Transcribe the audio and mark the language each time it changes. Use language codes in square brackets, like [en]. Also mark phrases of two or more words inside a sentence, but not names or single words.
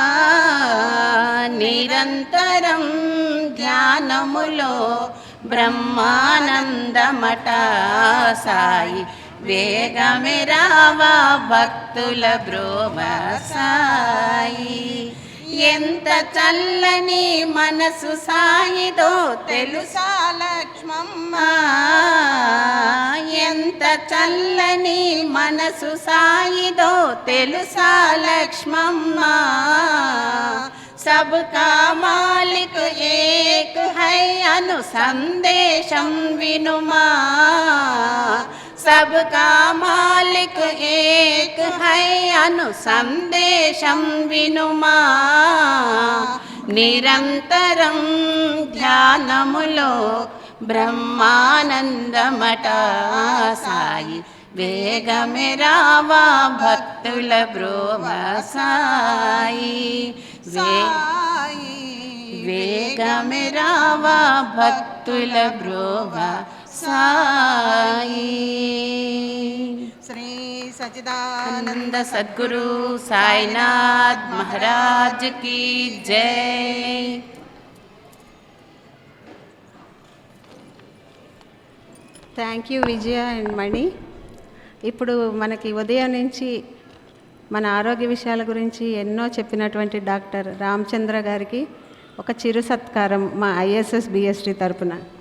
[te] నిరంతరం ధ్యానములో బ్రహ్మానందమట సాయి వేగమే రావా భక్తుల బ్రోవ సాయి ఎంత చల్లని మనసు సాయిదో తెలుసా లక్ష్మమ్మ ఎంత చల్లని మనసు సాయిదో తెలుసా లక్ష్మమ్మ [hi] सबका मालिक एक है [te] అను సందేశం వినుమా [hi] सबका मालिक एक है [te] అను సందేశం వినుమా నిరంతరం ధ్యానములో బ్రహ్మానందమట సాయి వేగమే రావా భక్తుల బ్రోవ సాయి వేగమే రావా భక్తుల బ్రోవ సాయి శ్రీ సచ్చిదానంద [hi] आनंद सद्गुरु साईनाथ महाराज की जय। [en] thank you Vijaya and Mani. [te] ఇప్పుడు మనకి ఉదయం నుంచి మన ఆరోగ్య విషయాల గురించి ఎన్నో చెప్పినటువంటి డాక్టర్ రామచంద్ర గారికి ఒక చిరు సత్కారం మా ఐఎస్ఎస్ బిఎస్టీ తరపున.